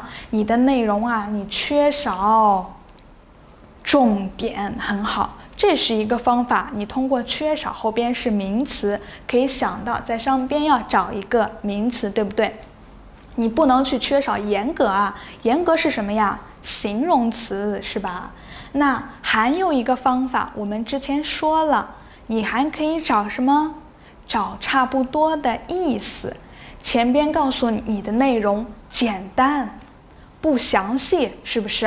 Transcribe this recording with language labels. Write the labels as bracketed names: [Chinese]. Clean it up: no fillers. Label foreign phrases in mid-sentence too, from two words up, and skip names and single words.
[Chinese] 你的內容啊，你缺少重點，很好，這是一個方法。你通過缺少後邊是名詞，可以想到在上邊要找一個名詞，對不對？你不能去缺少嚴格啊，嚴格是什麼呀？形容詞，是吧？那還有一個方法，我們之前說了，你還可以找什麼？找差不多的意思。前邊告訴你的內容簡單，不詳細，是不是？